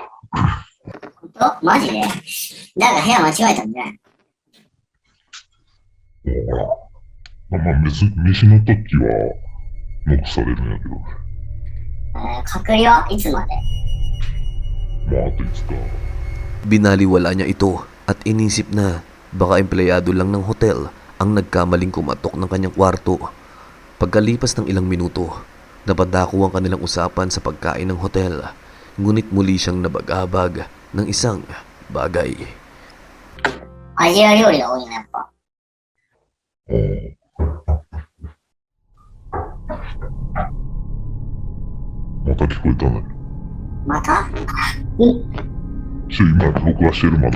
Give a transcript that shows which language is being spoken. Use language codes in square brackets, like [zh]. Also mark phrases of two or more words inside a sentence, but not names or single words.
[ja] 本当マジでだから部屋間違えたんじゃないまあ別に飯の時はノックされるんやけど、隔離はいつまでまああと5日。 [tl] Binaliwala niya ito at inisip na baka empleyado lang ng hotel ang nagkamaling kumatok ng kanyang kwarto. Pagkalipas ng ilang minuto, napadako ang kanilang usapan sa pagkain ng hotel, ngunit muli siyang nabagabag ng isang bagay. [ja] アジア料理が多いな、やっぱ。また聞こえたね。また今録画してるまだ。